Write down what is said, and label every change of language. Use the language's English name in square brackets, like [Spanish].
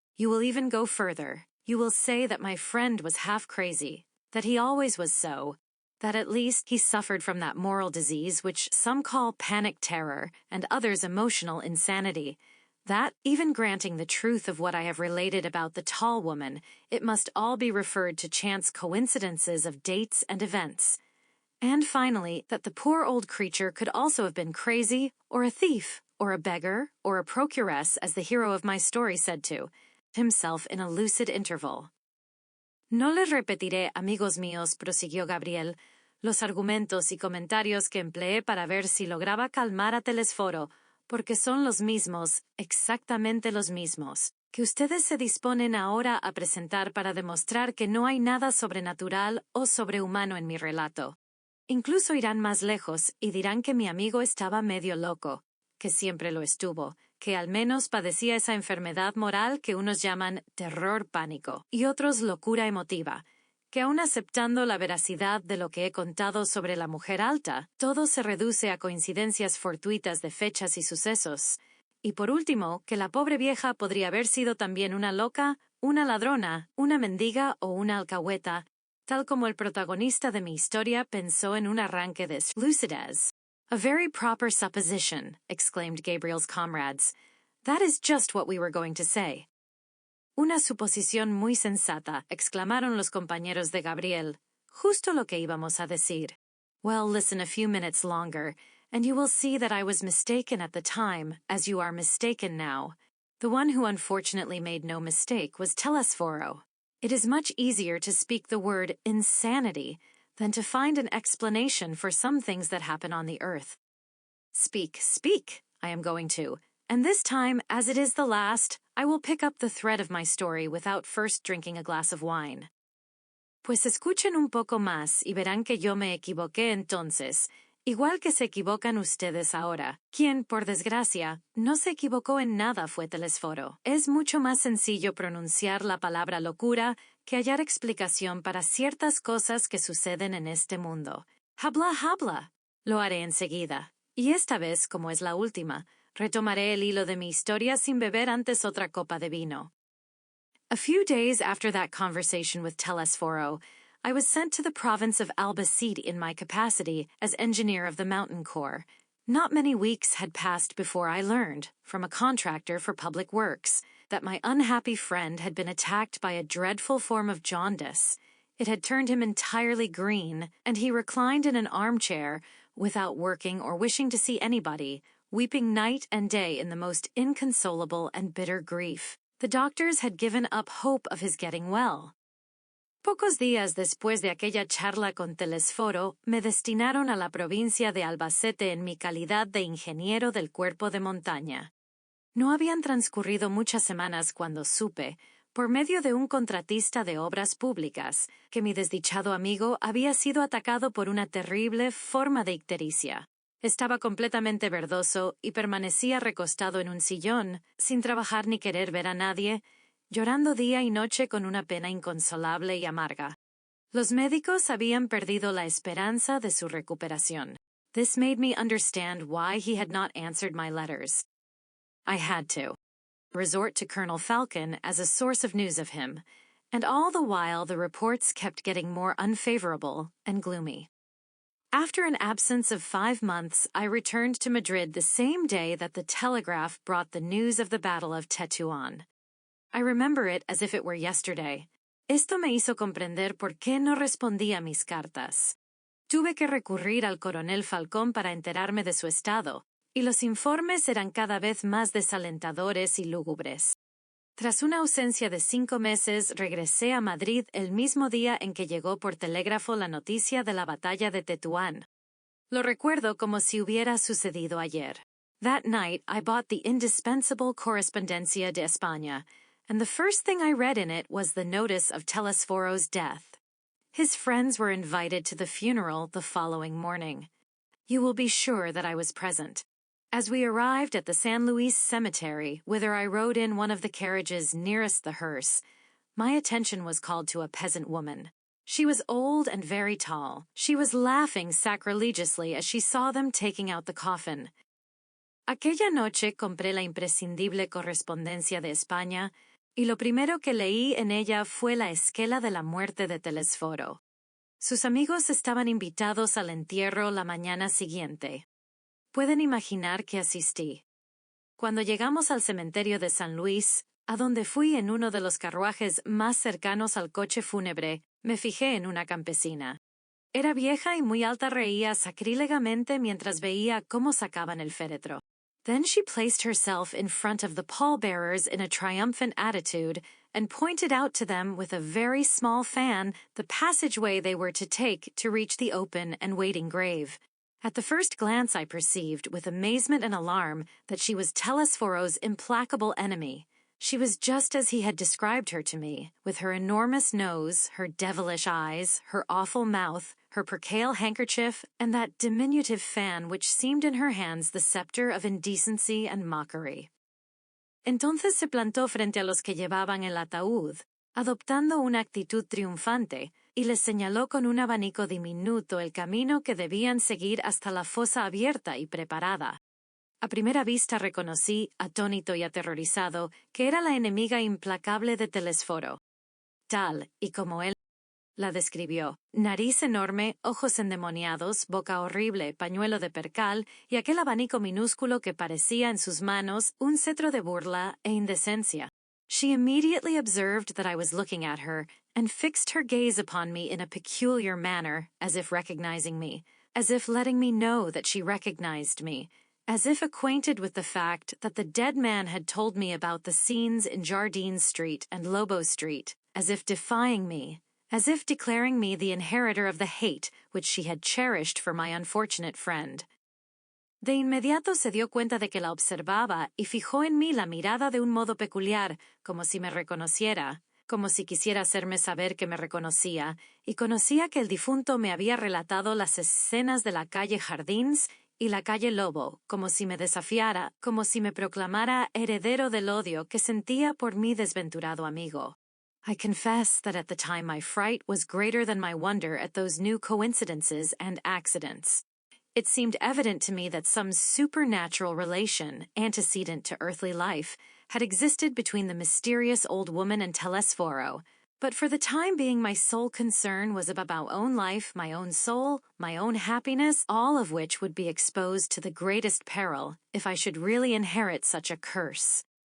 [English] You will even go further. You will say that my friend was half crazy, that he always was so, that at least he suffered from that moral disease which some call panic terror and others emotional insanity, that, even granting the truth of what I have related about the tall woman, it must all be referred to chance coincidences of dates and events. And finally, that the poor old creature could also have been crazy, or a thief, or a beggar, or a procuress, as the hero of my story said to himself in a lucid interval. [Spanish] No les repetiré, amigos míos, prosiguió Gabriel, los argumentos y comentarios que empleé para ver si lograba calmar a Telesforo, porque son los mismos, exactamente los mismos, que ustedes se disponen ahora a presentar para demostrar que no hay nada sobrenatural o sobrehumano en mi relato. Incluso irán más lejos y dirán que mi amigo estaba medio loco, que siempre lo estuvo, que al menos padecía esa enfermedad moral que unos llaman terror pánico y otros locura emotiva, que aun aceptando la veracidad de lo que he contado sobre la mujer alta, todo se reduce a coincidencias fortuitas de fechas y sucesos, y por último, que la pobre vieja podría haber sido también una loca, una ladrona, una mendiga o una alcahueta, tal como el protagonista de mi historia pensó en un arranque de lucidez. [English] A very proper supposition, exclaimed Gabriel's comrades. That is just what we were going to say. [Spanish] Una suposición muy sensata, exclamaron los compañeros de Gabriel. Justo lo que íbamos a decir. [English] Well, listen a few minutes longer, and you will see that I was mistaken at the time, as you are mistaken now. The one who unfortunately made no mistake was Telesforo. It is much easier to speak the word insanity than to find an explanation for some things that happen on the earth. Speak, speak, I am going to, and this time, as it is the last, I will pick up the thread of my story without first drinking a glass of wine. [Spanish] Pues escuchen un poco más y verán que yo me equivoqué entonces, igual que se equivocan ustedes ahora. Quien, por desgracia, no se equivocó en nada fue Telesforo. Es mucho más sencillo pronunciar la palabra locura que hallar explicación para ciertas cosas que suceden en este mundo. Habla, habla. Lo haré enseguida. Y esta vez, como es la última, retomaré el hilo de mi historia sin beber antes otra copa de vino. [English] A few days after that conversation with Telesforo, I was sent to the province of Albacete in my capacity as engineer of the Mountain Corps. Not many weeks had passed before I learned, from a contractor for public works, that my unhappy friend had been attacked by a dreadful form of jaundice. It had turned him entirely green, and he reclined in an armchair, without working or wishing to see anybody, weeping night and day in the most inconsolable and bitter grief. The doctors had given up hope of his getting well. [Spanish] Pocos días después de aquella charla con Telesforo, me destinaron a la provincia de Albacete en mi calidad de ingeniero del cuerpo de montaña. No habían transcurrido muchas semanas cuando supe, por medio de un contratista de obras públicas, que mi desdichado amigo había sido atacado por una terrible forma de ictericia. Estaba completamente verdoso y permanecía recostado en un sillón, sin trabajar ni querer ver a nadie, llorando día y noche con una pena inconsolable y amarga. Los médicos habían perdido la esperanza de su recuperación. [English] This made me understand why he had not answered my letters. I had to resort to Colonel Falcon as a source of news of him, and all the while the reports kept getting more unfavorable and gloomy. After an absence of 5 months, I returned to Madrid the same day that the telegraph brought the news of the Battle of Tetuán. I remember it as if it were yesterday. [Spanish] Esto me hizo comprender por qué no respondía mis cartas. Tuve que recurrir al coronel Falcón para enterarme de su estado, y los informes eran cada vez más desalentadores y lúgubres. Tras una ausencia de 5 meses, regresé a Madrid el mismo día en que llegó por telégrafo la noticia de la batalla de Tetuán. Lo recuerdo como si hubiera sucedido ayer. [English] That night, I bought the indispensable Correspondencia de España, and the first thing I read in it was the notice of Telesforo's death. His friends were invited to the funeral the following morning. You will be sure that I was present. As we arrived at the San Luis Cemetery, whither I rode in one of the carriages nearest the hearse, my attention was called to a peasant woman. She was old and very tall. She was laughing sacrilegiously as she saw them taking out the coffin. [Spanish] Aquella noche compré la imprescindible Correspondencia de España, y lo primero que leí en ella fue la esquela de la muerte de Telesforo. Sus amigos estaban invitados al entierro la mañana siguiente. Pueden imaginar que asistí. Cuando llegamos al cementerio de San Luis, a donde fui en uno de los carruajes más cercanos al coche fúnebre, me fijé en una campesina. Era vieja y muy alta, reía sacrílegamente mientras veía cómo sacaban el féretro. [English] Then she placed herself in front of the pallbearers in a triumphant attitude and pointed out to them with a very small fan the passageway they were to take to reach the open and waiting grave. At the first glance I perceived, with amazement and alarm, that she was Telesforo's implacable enemy. She was just as he had described her to me, with her enormous nose, her devilish eyes, her awful mouth, her percale handkerchief, and that diminutive fan which seemed in her hands the scepter of indecency and mockery. [Spanish] Entonces se plantó frente a los que llevaban el ataúd, adoptando una actitud triunfante, y les señaló con un abanico diminuto el camino que debían seguir hasta la fosa abierta y preparada. A primera vista reconocí, atónito y aterrorizado, que era la enemiga implacable de Telesforo. Tal y como él la describió. Nariz enorme, ojos endemoniados, boca horrible, pañuelo de percal y aquel abanico minúsculo que parecía en sus manos un cetro de burla e indecencia. [English] She immediately observed that I was looking at her and fixed her gaze upon me in a peculiar manner, as if recognizing me, as if letting me know that she recognized me, as if acquainted with the fact that the dead man had told me about the scenes in Jardine Street and Lobo Street, as if defying me, as if declaring me the inheritor of the hate which she had cherished for my unfortunate friend. [Spanish] De inmediato se dio cuenta de que la observaba y fijó en mí la mirada de un modo peculiar, como si me reconociera, como si quisiera hacerme saber que me reconocía, y conocía que el difunto me había relatado las escenas de la calle Jardins y la calle Lobo, como si me desafiara, como si me proclamara heredero del odio que sentía por mi desventurado amigo. [English] I confess that at the time my fright was greater than my wonder at those new coincidences and accidents. It seemed evident to me that some supernatural relation, antecedent to earthly life, had existed between the mysterious old woman and Telesforo, but for the time being my sole concern was about my own life, my own soul, my own happiness, all of which would be exposed to the greatest peril if I should really inherit such a curse.